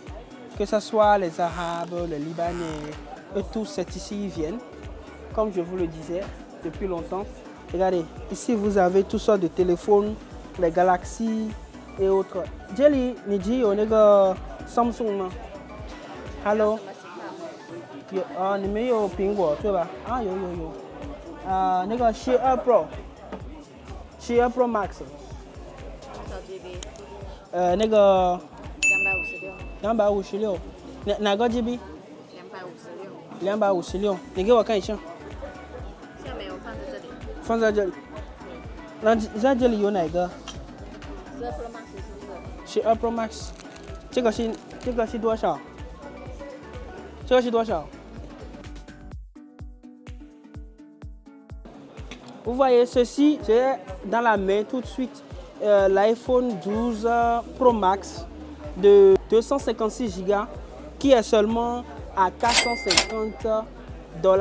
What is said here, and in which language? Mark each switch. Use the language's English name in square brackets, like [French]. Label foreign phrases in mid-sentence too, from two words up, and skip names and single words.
[French] Que ce soit les Arabes, les Libanais, eux tous, c'est ici, ils viennent. Comme je vous le disais depuis longtemps. Regardez, ici, vous avez toutes sortes de téléphones, les Galaxy et autres. Jelly, Niji, on est Samsung. [Chinese] Hello. 你们有苹果对吧？啊，有。那个12 Pro，12 Pro Max。多少 GB？ 那个256。哪个 GB？ 256。你给我看一下。下面我放在这里。放在这里。那在这里有哪个？12 Pro Max 是不是？12 Pro Max。这个是多少？这个是多少？ [French] Vous voyez ceci, j'ai dans la main tout de suite l'iPhone 12 Pro Max de 256 Go qui est seulement à 450 $.